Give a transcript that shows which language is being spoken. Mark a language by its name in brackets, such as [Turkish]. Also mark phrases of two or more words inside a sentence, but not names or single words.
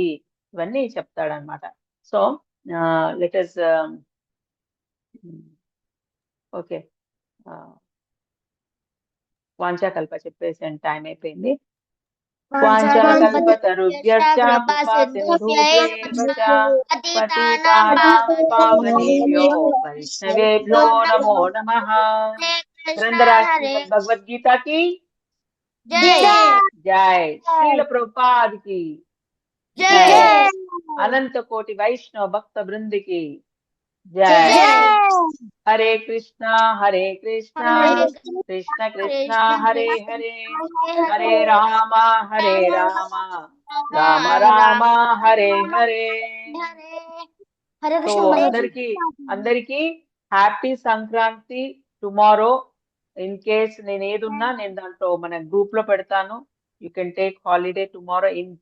[Telugu] ఇవన్నీ చెప్తాడనమాట. [English] so let us [Telugu] ఓకే, వాంఛాకల్ప చెప్పేసి టైం అయిపోయింది. [Sanskrit] वाञ्छाकल्पतरुभ्यश्च कृपा सिन्धुभ्यैव च पतितानां पावनेभ्यो वैष्णवेभ्यो नमो नमः. [Hindi] గ్రంథరాజ్ భగవద్గీత की जय, श्रील प्रभुपाद की जय, अनंत कोटि वैष्णव भक्त वृंद की जय. [Sanskrit] हरे कृष्णा कृष्ण कृष्ण हरे हरे, हरे राम राम राम हरे हरे. [Telugu] సో అందరికి హ్యాపీ సంక్రాంతి. [English] tomorrow in case [Telugu] నేను ఏదున్నా నేను దాంట్లో మన గ్రూప్ లో పెడతాను. [English] you can take holiday tomorrow in